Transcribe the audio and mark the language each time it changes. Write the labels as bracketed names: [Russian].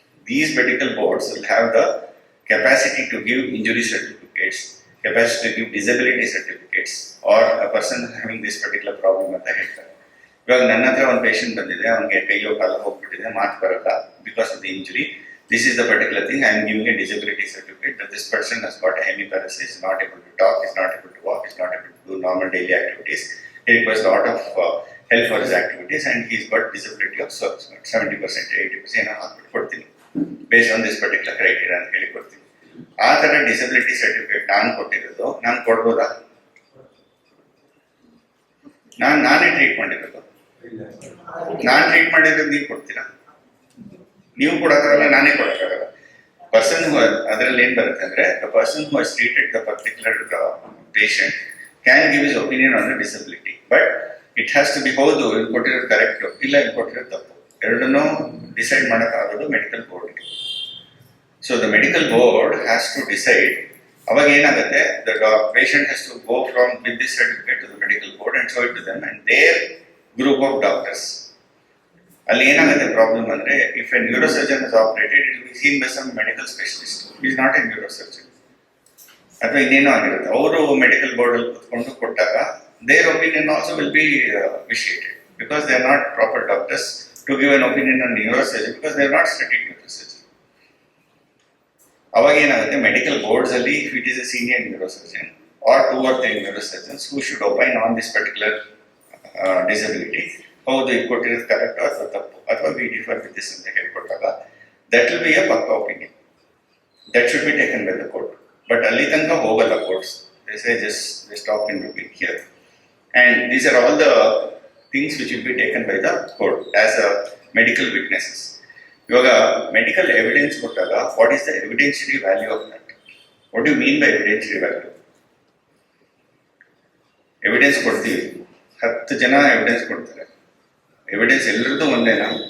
[English] These medical boards will have the capacity to give injury certificates, capacity to give disability certificates, or a person having this particular problem [Kannada] ಅಂತ ಹೇಳ್ತಾರೆ. ಇವಾಗ ನನ್ನ ಹತ್ರ ಒಂದು patient ಬಂದಿದೆ, ಅವನಿಗೆ ಕೈಯೋ ಕಾಲ ಹೋಗ್ಬಿಟ್ಟಿದೆ, ಮಾತು ಬರಲ್ಲ [English] Because of the injury. This is the particular thing. I am giving a disability certificate that this person has got a hemiparesis, is not able to talk, is not able to walk, is not able to do normal daily activities. He requires a lot of help for his activities, and he's got disability of 70%, 80% [Kannada] ಏನೋ ಹಾಕ್ಬಿಟ್ಟು ಕೊಡ್ತೀನಿ [English] based on this particular criteria [Kannada] ಅಂತ ಹೇಳಿ ಕೊಡ್ತೀನಿ. ಆ ಥರ disability certificate ನಾನು ಕೊಟ್ಟಿರೋದು ನಾನು ಕೊಡ್ಬೋದಾ? ನಾನೇ ಟ್ರೀಟ್ ಮಾಡಿರೋದು, ನಾನು ಟ್ರೀಟ್ ಮಾಡಿರೋದು ನೀವು ಕೊಡ್ತೀರಾ? ನೀವು ಕೊಡೋಕ್ಕಾಗಲ್ಲ, ನಾನೇ ಕೊಡೋಕ್ಕಾಗಲ್ಲ. ಪರ್ಸನ್ ಅದರಲ್ಲಿ ಏನು ಬರುತ್ತೆ ಅಂದರೆ, [English] the person who has treated the particular patient can give his opinion on the disability, but it has to be [Kannada] ಹೌದು ಇಲ್ಲಿ ಕೊಟ್ಟಿರೋದು ಕರೆಕ್ಟು ಇಲ್ಲ ಇಲ್ಲಿ ಕೊಟ್ಟಿರೋದು ತಪ್ಪು, ಎರಡನ್ನೂ decide ಮಾಡೋಕ್ಕಾಗೋದು medical ಬೋರ್ಡ್ಗೆ. [English] So the medical board has to decide. [Kannada] ಅವಾಗ ಏನಾಗುತ್ತೆ, [English] The patient has to go from with this certificate to the medical board and show it to them and there group of doctors. [Kannada] ಅಲ್ಲಿ ಏನಾಗುತ್ತೆ problem ಅಂದರೆ, [English] if a neurosurgeon is operated, it will be seen by some medical specialist, is not a neurosurgeon, [Kannada] ಅಥವಾ ಇನ್ನೇನೋ ಆಗಿರುತ್ತೆ. ಅವರು medical ಬೋರ್ಡಲ್ಲಿ ಕುತ್ಕೊಂಡು ಕೊಟ್ಟಾಗ [English] their opinion also will be vitiated because they are not proper doctors to give an opinion on neurosurgery because they are not studied neurosurgery. [Kannada] ಅವಾಗ ಏನಾಗುತ್ತೆ, [English] medical boards ಅಲ್ಲಿ if it is a senior neurosurgeon are 2 or 3 neurosurgeons who should opine on this particular disability, [Kannada] ಹೌದು ಇದು ಕೊಟ್ಟಿರೋದು correct ಅಥವಾ ತಪ್ಪು [English] ಅಥವಾ we differ with this [Kannada] ಅಂತ ಹೇಳ್ಕೊಟ್ಟಾಗ [English] That will be a ಪಕ್ಕಾ opinion that should be taken by the court. [Kannada] But ಅಲ್ಲಿ ತನಕ ಹೋಗಲ್ಲ courts, [English] they say just they stop in between here. And these are all the things which will be taken by the court as a medical witnesses. [Kannada] ಇವಾಗ medical evidence ಕೊಟ್ಟಾಗ [English] What is the evidentiary value of that? What you mean by evidentiary value? [Kannada] Evidence ಕೊಡ್ತೀವಿ, 10 ಜನ evidence ಕೊಡ್ತಾರೆ, evidence ಎಲ್ಲರದ್ದು ಒಂದೇನಾ?